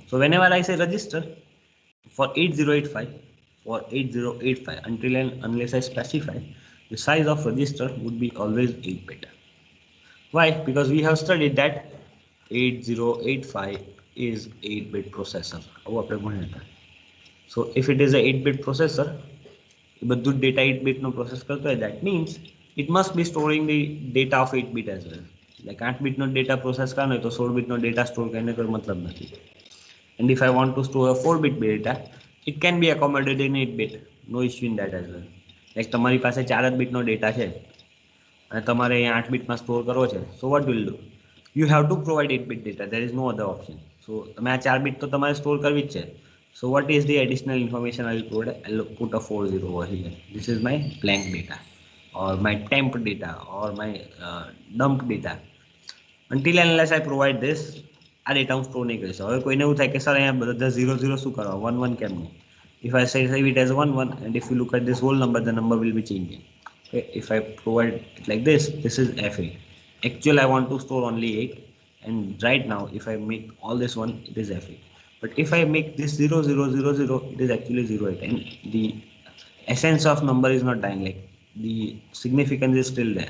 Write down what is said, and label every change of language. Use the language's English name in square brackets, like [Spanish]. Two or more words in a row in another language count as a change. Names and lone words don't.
[English] So whenever I say register, for 8085, for 8085, until and unless I specify, the size of register would be always 8-bit. Why? Because we have studied that 8085 is 8-bit processor. So if it is a 8-bit processor, બધું data 8-bit નો process [Gujarati] કરતો હોય, [English] that means it must be storing the data of 8-bit as well. [Gujarati] Like 8-bit નો [English] data process [Gujarati] કરવાનો હોય તો 16-bit નો [English] data store [Gujarati] કરીને કોઈ મતલબ નથી. [English] And if I want to store a 4-bit data, it can be accommodated in 8-bit. No issue in that as well. Like [Gujarati] તમારી પાસે 4 બીટ નો ડેટા છે અને તમારે અહીંયા 8 બીટમાં સ્ટોર કરવો છે. [English] So what will do? You have to provide 8-bit data. There is no other option. [Gujarati] So તમે આ 4 બીટ તો તમારે સ્ટોર કરવી જ છે. [English] So what is the additional information I will provide? I'll put a 40 over here. This is my blank data, or my temp data, or my dump data. Until and unless I provide this, [Gujarati] આ ડેટા હું સ્ટોર નહીં કરી શકું. હવે કોઈને એવું થાય કે સર અહીંયા બધા 0 શું કરવા, 1 1 કેમ નહીં? [English] If I say save it as 1 1, and if you look at this whole number, the number will be changing. Okay, if I provide it like this, this is F8. Actually I want to store only 8, and right now if I make all this one, it is F8. But if I make this 0 0 0 0, it is actually 08, and the essence of number is not dying, like the significance is still there.